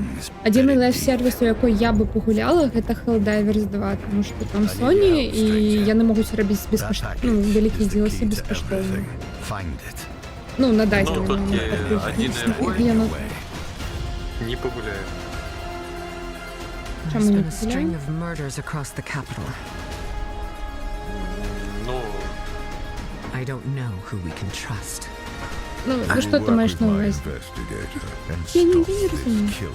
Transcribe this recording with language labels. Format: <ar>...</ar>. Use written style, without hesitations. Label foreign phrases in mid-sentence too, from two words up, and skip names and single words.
<be>Адзіны лайф-сервіс, у якой я бы пагуляла, гэта Helldivers 2, тому што там Sony, і яны могуць рабіць вялікі DLC бескаштоўна. Ну, на дадзены Ну, толькі адзіная боль. момент. Не пагуляю.</be> <en>There's</en> <be>Чаму не</be> <en>been a string</en> <be>пагуляю?</be> <en>of murders across the capital.</en> <be>Ну,</be> <en>I don't know who we can trust.</en> <be>Ну что ты маешь на увазі? Я не разумею.</be>